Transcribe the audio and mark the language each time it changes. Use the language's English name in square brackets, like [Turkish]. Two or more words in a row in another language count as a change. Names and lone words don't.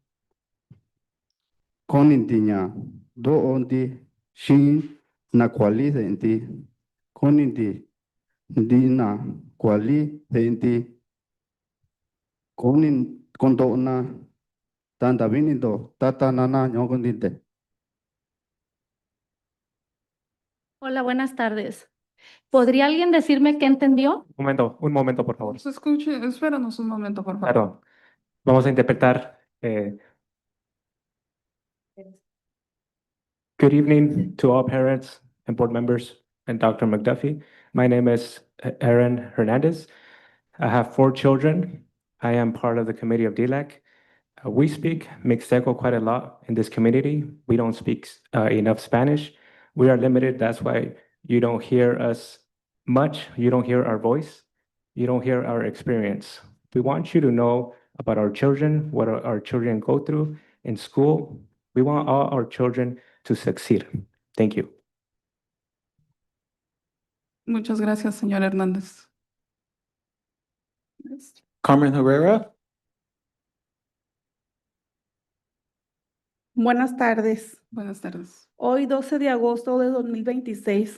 [Mixtepec Mixtec] koninti nya do di shin na kwali enti koninti di na kwali enti konin kondo na tanda vinido tata nana ñogondite. [Spanish] Hola, buenas tardes. ¿Podría alguien decirme qué entendió? Un momento, por favor. Se escuche, espéranos un momento, por favor. Claro, vamos a interpretar. [English] Good evening to all parents and board members and Dr. McDuffie. My name is Aaron Hernandez. I have 4 children. I am part of the committee of DLAC. We speak Mixteco quite a lot in this community. We don't speak enough Spanish. We are limited. That's why you don't hear us much. You don't hear our voice. You don't hear our experience. We want you to know about our children, what our children go through in school. We want all our children to succeed. Thank you. [Spanish] Muchas gracias, señor Hernández. Carmen Herrera. Buenas tardes. Buenas tardes. Hoy 12 de agosto de 2026.